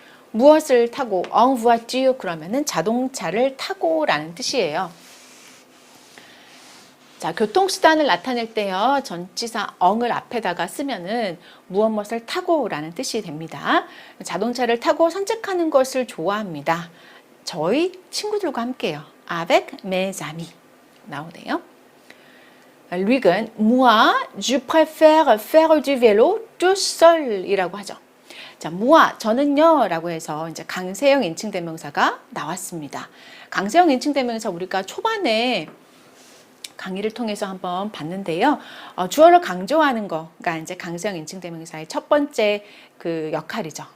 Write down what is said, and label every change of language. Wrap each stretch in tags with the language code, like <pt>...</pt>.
<ko>무엇을 타고</ko> <fr>en voiture</fr> <ko>그러면은 자동차를 타고라는 뜻이에요. 자, 교통수단을 나타낼 때요. 전치사 eng을 앞에다가 쓰면은 무엇을 타고라는 뜻이 됩니다. 자동차를 타고 산책하는 것을 좋아합니다. 저희 친구들과 함께요.</ko> <fr>avec mes amis</fr> <ko>나오네요. 루익은</ko> <fr>moi, je préfère faire du vélo tout seul</fr> <ko>이라고 하죠. 자, moi, 저는요 라고 해서 이제 강세형 인칭대명사가 나왔습니다. 강세형 인칭대명사 우리가 초반에 강의를 통해서 한번 봤는데요. 주어를 강조하는 거가 이제 강세형 인칭대명사의 첫 번째 그 역할이죠.</ko>